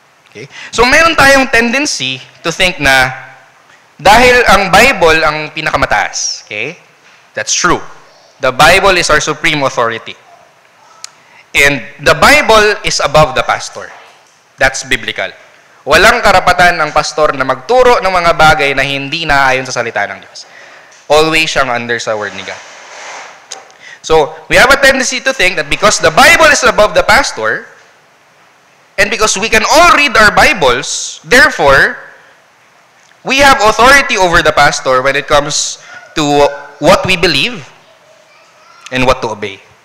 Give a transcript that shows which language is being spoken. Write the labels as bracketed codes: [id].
[tl] Okay? So meron tayong tendency to think na dahil ang Bible ang pinakamataas. Okay? [en] That's true. The Bible is our supreme authority. And the Bible is above the pastor. That's biblical. [tl] Walang karapatan ng pastor na magturo ng mga bagay na hindi naayon sa salita ng Diyos. Always siyang under sa word ni God. [en] So, we have a tendency to think that because the Bible is above the pastor, and because we can all read our Bibles, therefore, we have authority over the pastor when it comes to what we believe and what to obey.